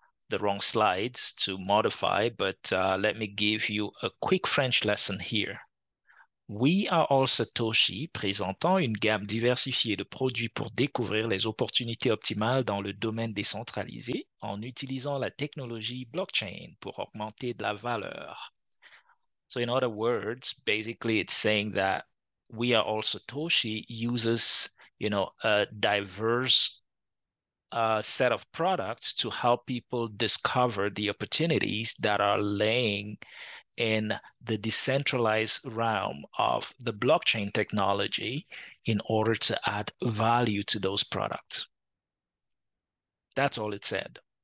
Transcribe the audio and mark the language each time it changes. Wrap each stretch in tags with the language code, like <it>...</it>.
<en>the wrong slides to modify, but let me give you a quick French lesson here.</en> <fr>We are all Satoshi, présentant une gamme diversifiée de produits pour découvrir les opportunités optimales dans le domaine décentralisé en utilisant la technologie blockchain pour augmenter de la valeur.</fr> <en>So in other words, basically it's saying that we are all Satoshi uses, a diverse set of products to help people discover the opportunities that are laying in the decentralized realm of the blockchain technology in order to add value to those products. That's all it said.</en>